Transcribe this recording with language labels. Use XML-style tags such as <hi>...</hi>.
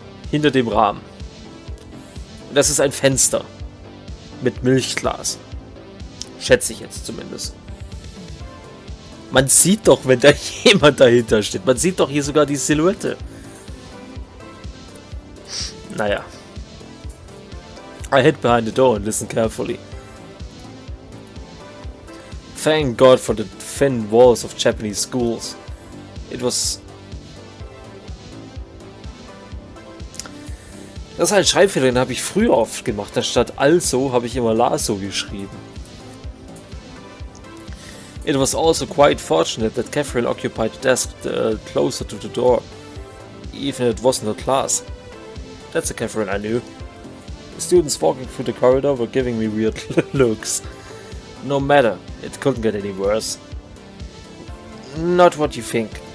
<de>Hinter dem Rahmen. Und das ist ein Fenster. Mit Milchglas. Schätze ich jetzt zumindest. Man sieht doch, wenn da jemand dahinter steht. Man sieht doch hier sogar die Silhouette. Naja.</de> <en>I hid behind the door and listened carefully. Thank God for the thin walls of Japanese schools. It was...</en> <de>Das ist ein Schreibfehler, den habe ich früher oft gemacht. Anstatt also habe ich immer Laso geschrieben.</de> <en>It was also quite fortunate that Catherine occupied the desk closer to the door, even if it wasn't her class. That's a Catherine I knew. The students walking through the corridor were giving me weird looks. No matter, it couldn't get any worse. Not what you think.</en>